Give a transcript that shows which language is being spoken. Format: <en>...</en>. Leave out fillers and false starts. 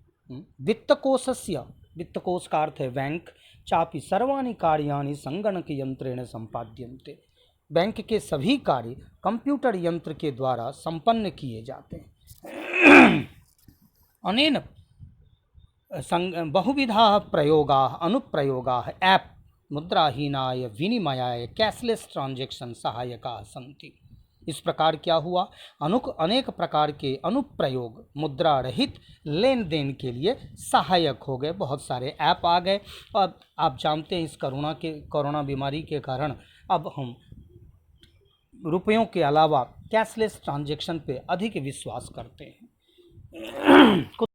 <sa>वित्तकोशस्य,</sa> <hi>वित्तकोश का अर्थ है बैंक,</hi> <sa>चापि सर्वाणि कार्याणि संगणक यंत्रेण संपाद्यन्ते।</sa> <hi>बैंक के सभी कार्य कंप्यूटर यंत्र के द्वारा संपन्न किए जाते हैं। अनेन</hi> <sa>बहुविधाः प्रयोगाः अनुप्रयोगाः ऐप मुद्राहीनाय विनिमयाय कैशलेस ट्रांजैक्शन सहायकाः सन्ति।</sa> <hi>इस प्रकार क्या हुआ, अनेक प्रकार के अनुप्रयोग मुद्रा रहित लेन देन के लिए सहायक हो गए। बहुत सारे ऐप आ गए और आप जानते हैं इस कोरोना बीमारी के कारण अब हम रुपयों के अलावा कैशलेस ट्रांजैक्शन पे अधिक विश्वास करते हैं।</hi>